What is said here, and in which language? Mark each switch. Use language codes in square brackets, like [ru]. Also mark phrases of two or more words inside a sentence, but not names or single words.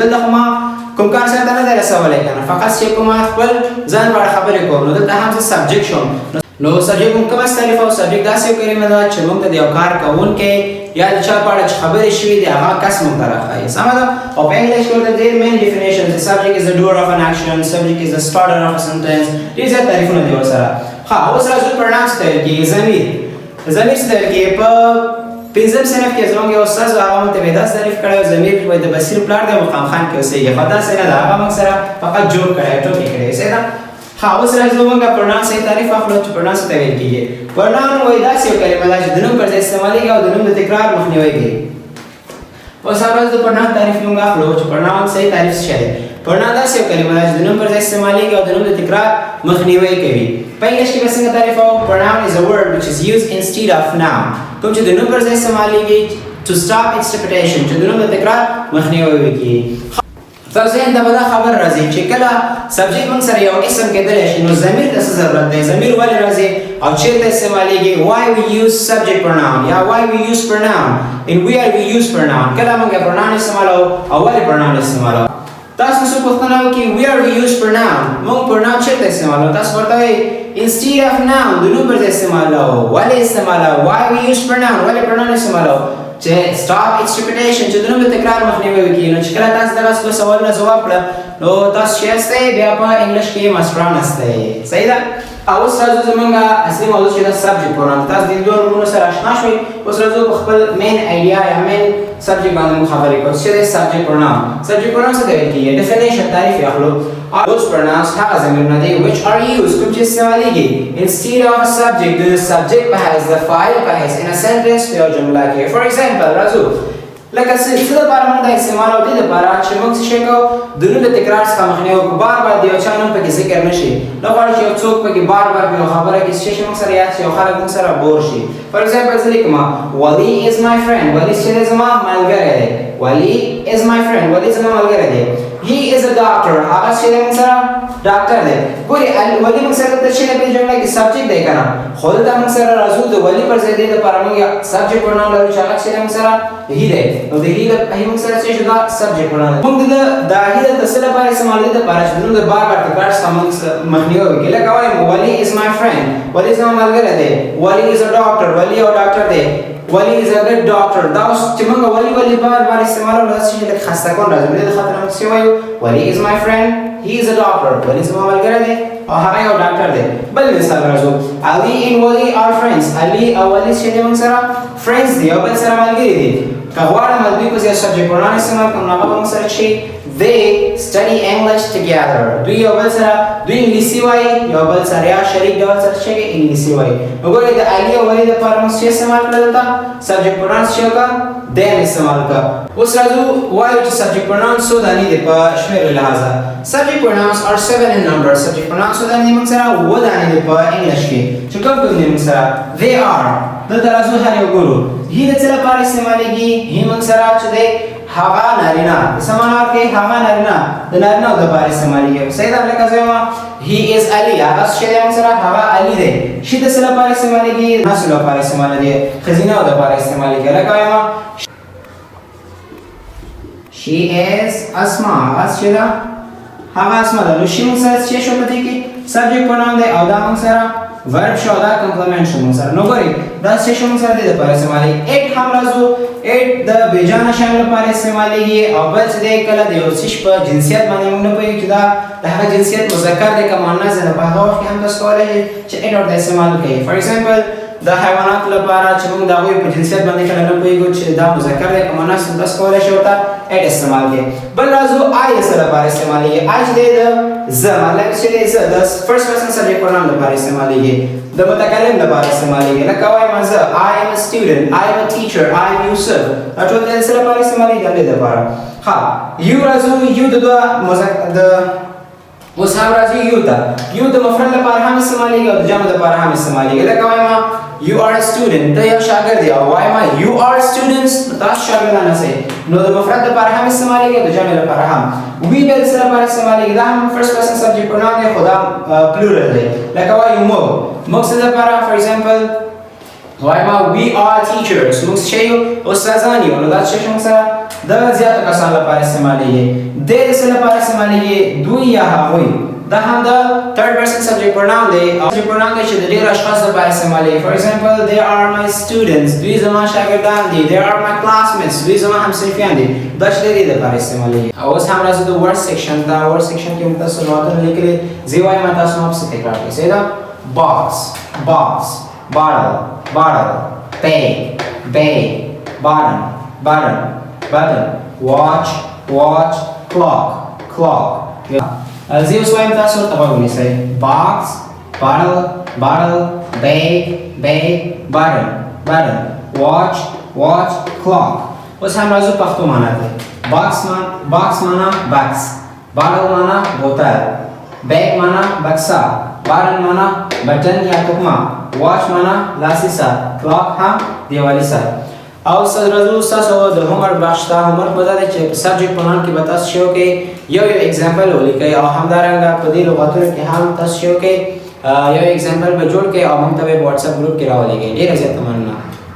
[ps] دلته خو ما کوم کار سرته نه دی رسولی که نه، فقط چې کومه خپل ځان په اړه خبرې کوم، نو دلته هم زه سبجیکټ شوم. نو سبجیکټ موږ کومه تعریف او سبجیکټ داسې یو کلمه ده چې موږ ته د یو کار کوونکی یا د چا په اړه چې خبرې شوي دي هغه کس موږ ته راښایي. سمه ده. او په انګلیش کې ورته ډېر [en] main definitions [ps] دي. [en] subject is the doer of an action, subject is the starter of a sentence. [ps] ډېر زیات تعریفونه دي ورسره. ښه اوس راځو pronouns ته ویل کېږي. ضمیر څه ته ویل کېږي. په پنځم صنف کې زموږ یو استاد و، هغه موږ ته داسې تعریف کړی و ضمیر وایي د بصیر پلار دی مقام خان کې اوسېږي. خو داسې نه ده، هغه موږ سره فقط جوړ کړی ټوکې کړی. صحیح ده. ها اوس راځو موږ pronoun صحیح تعریف اخلو چې pronoun څه ته ویل کېږي. pronoun وایي داسې یو کلمه ده چې د نوم پر ځای استعمالېږي او د نوم د تکرار مخنیوی کوي. اوس هم راځو د pronoun تعریف موږ اخلو چې pronoun صحیح تعریف څه دی. pronoun داسې یو کلمه ده چې د نوم پر ځای استعمالېږي او د نوم د تکرار مخنیوی کوي. په انګلیش کې به څنګه تعریفوو. [en] pronoun is a word which is used instead of noun. [ps] کوم چې د نوم پر ځای استعمالېږي [en] to stop its repetition [ps] چې د نوم د تکرار مخنیوی وکړي. تاسو ذهن ته به دا خبر راځي چې کله سبجیکټ موږ سره یو اسم کېدلی شي نو ضمیر ته څه ضرورت دی ضمیر ولې راځي او چېرته استعمالیږي [en] why we use subject pronoun [ps] یا [en] why we use pronoun in where we use pronoun [ps] کله موږ pronoun استعمالوو او ولې pronoun استعمالوو تاسو څه پوښتنه وکړي [en] where we use pronoun [ps] موږ pronoun چېرته استعمالوو تاسو ورته وایي [en] instead of noun [ps] د نوم پر ځای استعمالوو ولې استعمالوو [en] why we use pronoun [ps] ولې pronoun استعمالوو چې [en] stop its repetition [ps] چې د نوم د تکرار مخنیوی وکړي نو چې کله تاسو دغه څه سوالونه ځواب کړه نو تاسو چې یاستئ بیا په انګلیش کې ماسټران استئ صحیح ده او اوس راځو زمونږ اصلي موضوع چې دا [en] subject pronoun [ps] تاسو د دوه نومونو سره اشنا شوئ اوس راځو په خپل [en] main idea [ps] یا [en] main subject [ps] باندې موږ خبرې کوو چې دی [en] subject pronoun subject pronoun [ps] څه ته ویل کېږي ډیفینیشن تعریف یې اخلو [en] those pronouns [ps] هغه ضمیرونه دي [en] which are used [ps] کوم چې استعمالیږي [en] instead of a subject [ps] د subject په حیث د فاعل په حیث [en] in a sentence [ps] په یو جمله کې [en] for example [ps] راځو لکه څه لپاره موږ دا استعمالوو دې لپاره چې موږ څه شی کوو د نوم د تکرار څخه مخنیوی وکړو بار بار د یو چا نوم پکې ذکر نه شي نه غواړو چې یو څوک پکې بار بار په یو خبره کې څه شي موږ سره یاد شي او خلک موږ سره بور شي [en] for example [ps] زه لیکم ولی is [en] my friend [ps] ولی چې دی زما ملګری دی ولی [en] is my friend [ps] ولی زما ملګری دی [en] he is a doctor [ps] هغه چې دی موږ سره ډاکټر دی ګورې ولی موږ سره د چې په جمله کې سبجیکټ دی که نه خو دلته موږ سره راځو د ولی پر ځای دې دپاره موږ [en] subject pronoun [ps] لرو چې هغه چې دی موږ سره he دی نو د he موږ سره څه شو دا [en] subject pronoun [ps] موږ د he د څه لپاره استعمال دی دپاره چې د نوم د بار بار تکرار څخه موږ مخنیوی وکړي لکه وایم ولی [en] is my friend [ps] ولی زما ملګری دی ولی [en] is a doctor [ps] ولی یو ډاکټر دی ولی [en] is a good doctor [ps] دا اوس چې موږ ولی بار بار استعمالوو داسې چې لږ خسته کون راځي دې خاطر موږ څه وایو ولی [en] is my friend he is a doctor [ps] ولی زما ملګری دی او هغه یو ډاکټر دی بل مثال راځو علي and ولی [en] are friends [ps] علي او ولی چې دی موږ سره friends دی او بل سره ملګري دي که غواړم دوی په ځای [en] subject pronoun [ps] استعمال کړم نو هغه به موږ سره شي [en] they study English together [ps] دوی یو بل سره دوی انګلیسي وایي یو بل سره یا شریک ډول سره چې انګلیسي وایي نو ګورئ د علي او ولي دپاره موږ څه استعمال کړل دلته [en] subject pronoun [ps] څه وکړه them استعمال کړه اوس راځو وایو چې [en] subject pronoun [ps] څو دانې دي په شمېر له لحاظه [en] subject pronouns are 7 in number subject pronouns [ps] څو دانې دي موږ سره اووه دانې دي په انګلیش کې چې کوم کوم دي موږ سره [en] they are [ps] دلته راځو هر یو ګورو he د څه لپاره استعمالیږي he موږ سره چې دی هغه نارینه څه معنا ورکوي هغه نارینه د نارینهو دپاره استعمالیږي صحیح ده لکه زه وایم [en] he is Ali [ps] هغه څه دی موږ سره هغه علي دی she د څه لپاره استعمالیږي ناسو لپاره استعمالیږي ښځینهو دپاره استعمالیږي لکه وایم [en] she is Asma [ps] هغه څه ده هغه اسما ده نو she موږ سره څه شو په دې کې [en] subject pronoun [ps] دی او دا موږ سره verb شو دا complement شو موږ سره نو ګورئ دا څه شو موږ سره د لپاره استعمالیږي it هم راځو it د بیجانه شیانو لپاره استعمالیږي او بل څه دی کله د یو څه په جنسیت باندې موږ نه پوهېږو چې دا د هغه جنسیت مذکر دی که مؤنث دی نو په هغه وخت کې هم تاسو کولی شئ چې it ورته استعمال کړئ [en] for example [ps] د حیواناتو لپاره چې موږ د هغوی په جنسیت باندې کله نه پوهېږو چې دا مذکر دی که مؤنث دی تاسو کولی شئ ورته it استعمال کړئ بل راځو I د څه لپاره استعمالیږي I چې دی د زه مطلب چې دی زه د [en] first person subject pronoun [ps] لپاره استعمالیږي د متکلم لپاره استعمالیږي لکه وایم زه [en] I am a student I am a teacher I am Yusuf [ps] دا ټول د څه لپاره استعمالیږي د دې لپاره ښه you راځو you د دوه د اوس هم راځي you ته you د مفرد لپاره هم استعمالیږي او د جمع لپاره هم استعمالیږي لکه وایم [en] you are a student [ps] ته یو شاګرد یې او وایم [en] you are [ps] students تاسو شاګردان یاستئ نو د مفرد لپاره هم استعمالیږي او د جمع لپاره هم we د څه لپاره استعمالیږي دا هم [en] first person subject pronoun [ps] دی خو دا plural دی لکه وایو موږ څه لپاره [en] for example [ps] وایم [en] we are teachers [ps] موږ څه یو استادان یو نو دا څه موږ سره د زیاتو کسانو لپاره استعمالیږي د څه لپاره استعمالیږي دوی یا هغوی دا هم د [en] third person subject pronoun [ps] دی [en] subject pronoun [ps] دی چې د ډېرو اشخاصو لپاره استعمالیږي [en] for example they are my students [ps] دوی زما شاګردان دي [en] they are my classmates [ps] دوی زما همصنفیان دي دا چې د دې لپاره استعمالیږي اوس هم راځو د [en] word section [ps] دا [en] word section [ps] کې موږ تاسو لغتونه لیکلي زه وایم تاسو هم پسې تکرار کړئ صحیح ده [en] box bottle bag button watch clock [ps] زه اوس وایم تاسو ورته غوږ ونیسئ [en] box bottle bag button watch clock [ps] اوس هم راځو پښتو معنا ته box معنا بکس bottle معنا بوتل bag معنا بکسه button معنا بټن یا تکمه watch معنا لاسي ساعت clock هم دیوالي ساعت او سرزو ساسو د هومر بخشتا هومر مزاده چې [en] subject pronoun [ps] کې به تاسو شو کې یو ایگزامپل ولیکئ او همدارنګه په دې لغاتونو کې هم تاسو شو کې یو ایگزامپل به جوړ کړئ او موږ ته په واتس اپ ګروپ کې راولېږئ. ډېر زیات مننه.